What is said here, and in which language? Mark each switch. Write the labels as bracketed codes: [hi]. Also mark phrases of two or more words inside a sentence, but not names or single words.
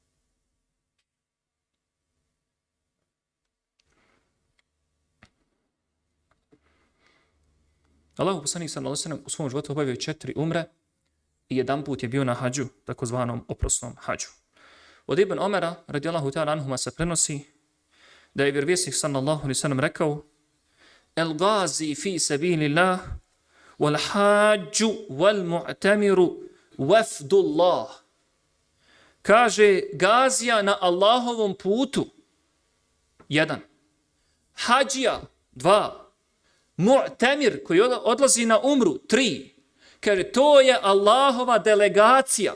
[bs] Allahov poslanik [ar] صلى الله عليه وسلم [bs] u svom životu obavio 4 umre i jedan put je bio na hadžu, takozvanom oprosnom hadžu. Od Ibn Omera, [ar] رضي الله تعالى عنهما, [bs] se prenosi da je vjerovjesnik [ar] صلى الله عليه وسلم [bs] rekao: [ar] الغازي في سبيل الله والحاج والمعتمر وفد الله. [bs] Kaže, gazija na Allahovom putu 1, hađija 2, mu'tamir koji odlazi na umru 3. Kaže, to je Allahova delegacija.